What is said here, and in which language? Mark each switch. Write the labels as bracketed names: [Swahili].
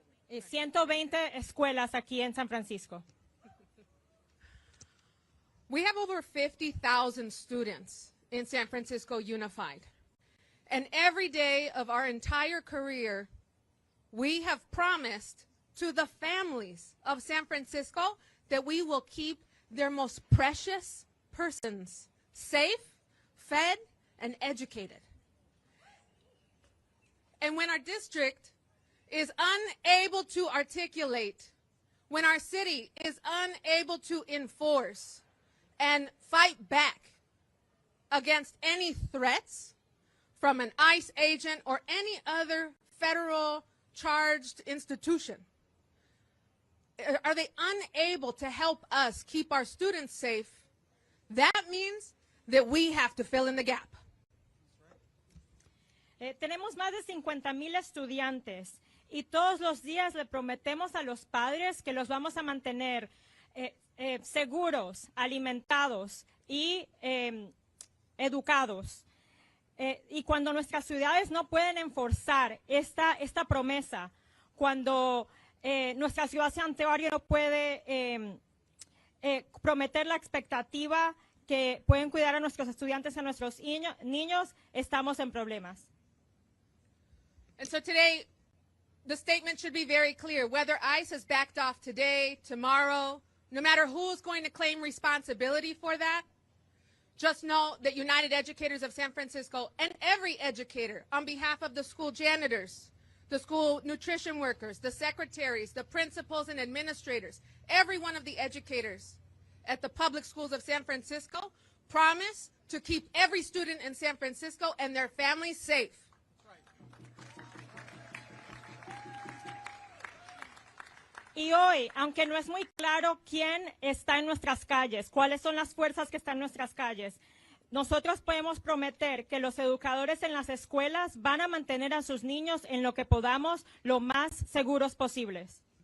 [Spanish] 120 escuelas aquí en San Francisco. [English] We have over 50,000 students in San Francisco Unified. And every day of our entire career, we have promised to the families of San Francisco that we will keep their most precious persons safe, fed, and educated. And when our district is unable to articulate, when our city is unable to enforce and fight back against any threats from an ICE agent or any other federal charged institution, are they unable to help us keep our students safe, that means that we have to fill in the gap. [Spanish] Tenemos más de 50,000 estudiantes y todos los días le prometemos a los padres que los vamos a mantener seguros, alimentados y educados. Y cuando nuestras ciudades no pueden enforzar esta promesa, cuando nuestra ciudad santuario no puede prometer la expectativa que pueden cuidar a nuestros estudiantes, a nuestros niños, estamos en problemas. [English] And so today, the statement should be very clear. Whether ICE has backed off today, tomorrow, no matter who's going to claim responsibility for that, just know that United Educators of San Francisco and every educator on behalf of the school janitors, the school nutrition workers, the secretaries, the principals and administrators, every one of the educators at the public schools of San Francisco promise to keep every student in San Francisco and their families safe. [Spanish] Y hoy, aunque no es muy claro quién está en nuestras calles, cuáles son las fuerzas que están en nuestras calles, nosotros podemos prometer que los educadores en las escuelas van a mantener a sus niños en lo que podamos lo más seguros posibles.